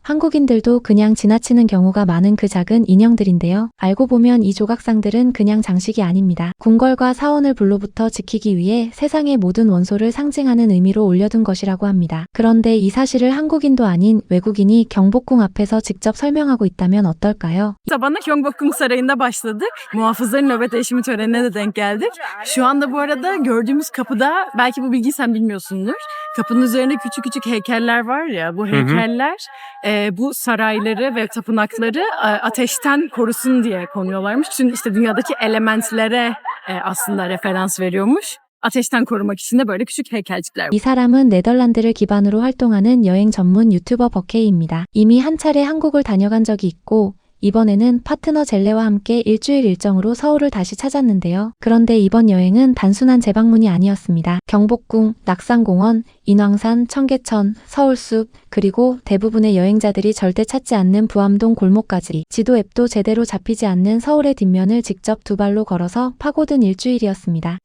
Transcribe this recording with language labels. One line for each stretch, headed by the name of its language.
Korean: 한국인들도 그냥 지나치는 경우가 많은 그 작은 인형들인데요. 알고 보면 이 조각상들은 그냥 장식이 아닙니다. 궁궐과 사원을 불로부터 지키기 위해 세상의 모든 원소를 상징하는 의미로 올려둔 것이라고 합니다. 그런데 이 사실을 한국인도 아닌 외국인이 경복궁 앞에서 직접 설명하고 있다면 어떨까요?
Turkish: Sabahına Gyeongbokgung Sarayı'nda başladık. Muhafızların nöbet değişimi törenine de denk geldik. Şu anda bu arada gördüğümüz kapıda, belki bu bilgiyi sen bilmiyorsundur. Kapının üzerinde küçük küçük heykeller var ya, bu heykeller bu sarayları ve tapınakları ateşten korusun diye konuyorlarmış. Çünkü işte dünyadaki elementlere aslında referans veriyormuş. 아테시탄 korumak için de böyle küçük heykelcikler.
Korean: 이 사람은 네덜란드를 기반으로 활동하는 여행 전문 유튜버 버케이입니다. 이미 한 차례 한국을 다녀간 적이 있고 이번에는 파트너 젤레와 함께 일주일 일정으로 서울을 다시 찾았는데요. 그런데 이번 여행은 단순한 재방문이 아니었습니다. 경복궁, 낙산공원, 인왕산, 청계천, 서울숲, 그리고 대부분의 여행자들이 절대 찾지 않는 부암동 골목까지 지도 앱도 제대로 잡히지 않는 서울의 뒷면을 직접 두 발로 걸어서 파고든 일주일이었습니다.